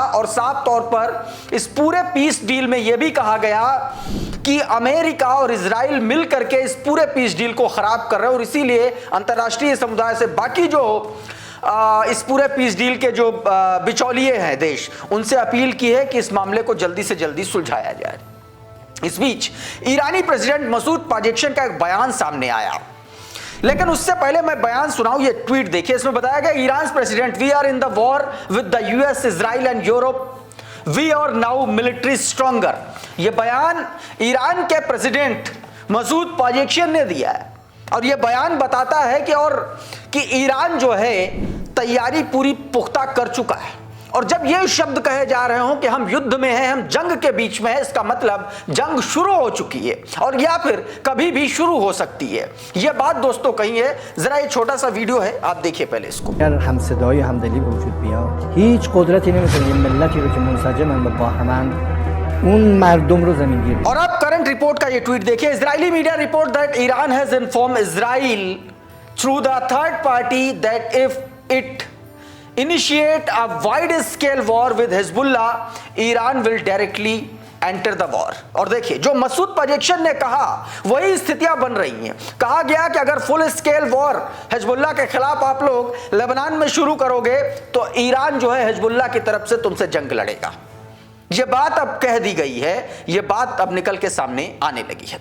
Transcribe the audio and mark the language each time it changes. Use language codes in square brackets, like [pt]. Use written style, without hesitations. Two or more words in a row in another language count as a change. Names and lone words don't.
[hi] और साफ तौर पर इस पूरे [en] peace deal [hi] में यह भी कहा गया कि अमेरिका और इजराइल मिल करके इस पूरे [en] peace deal [hi] को खराब कर रहे हैं और इसीलिए अंतर्राष्ट्रीय समुदाय से बाकी जो इस पूरे [en] peace deal [hi] के जो बिचौलिए हैं देश, उनसे अपील की है कि इस मामले को जल्दी से जल्दी सुलझाया जाए। इस बीच ईरानी प्रेसिडेंट मसूद पेजेश्कियान का एक बयान सामने आया, लेकिन उससे पहले मैं बयान सुनाऊं, ये ट्वीट देखिए। इसमें बताया गया, ईरान प्रेसिडेंट, [en] We are in the war with the US, Israel and Europe, we are now military stronger. [hi] यह बयान ईरान के प्रेसिडेंट मसूद पेजेश्कियान ने दिया है और यह बयान बताता है कि ईरान जो है तैयारी पूरी पुख्ता कर चुका है। और जब ये शब्द कहे जा रहे हो कि हम युद्ध में हैं, हम जंग के बीच में हैं, इसका मतलब जंग शुरू हो चुकी है और या फिर कभी भी शुरू हो सकती है। यह बात दोस्तों कही है। जरा ये छोटा सा वीडियो है, आप देखिए पहले इसको। [fa] اگر همصدایی همدلی به وجود بیاد هیچ قدرتی نمیتونه یه ملتی رو که منسجمن و باهمن اون مردم رو زمینگیر کنه. [hi] और अब करंट रिपोर्ट का ये ट्वीट देखिए। [en] Israeli media report that Iran has informed Israel through the third party that if it initiate a wide scale war with Hezbollah, Iran will directly enter the war। [hi] और देखिए, जो मसूद पेजेश्कियान ने कहा वही स्थितियां बन रही हैं। कहा गया कि अगर [en] full scale war [hi] हिजबुल्लाह के खिलाफ आप लोग लेबनान में शुरू करोगे तो ईरान जो है हिजबुल्लाह की तरफ से तुमसे जंग लड़ेगा। यह बात अब कह दी गई है, यह बात अब निकल के सामने आने लगी है।